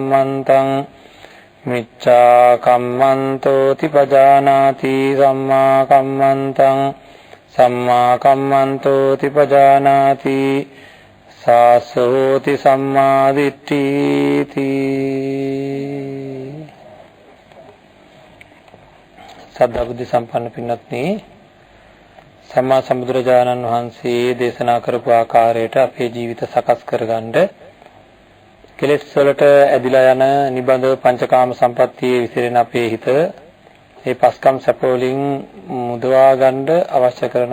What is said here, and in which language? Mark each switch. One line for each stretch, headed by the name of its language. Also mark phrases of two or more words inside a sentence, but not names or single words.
Pali: කම්මන්තෝති පජානාති සම්මා කම්මන්තෝති පජානාති සාසෝති සම්මා දිට්ඨිති
Sinhala: සද්ධා බුද්ධ සම්පන්න පින්වත්නි සම්මා සම්බුදුරජාණන් වහන්සේ දේශනා කරපු ආකාරයට අපේ ජීවිත සකස් කරගන්න කෙලෙස් වලට ඇදිලා යන නිබඳව පංචකාම සම්පත්තියේ විසිරෙන අපේ හිත මේ පස්කම් සැප වලින් මුදවා ගන්න අවශ්‍ය කරන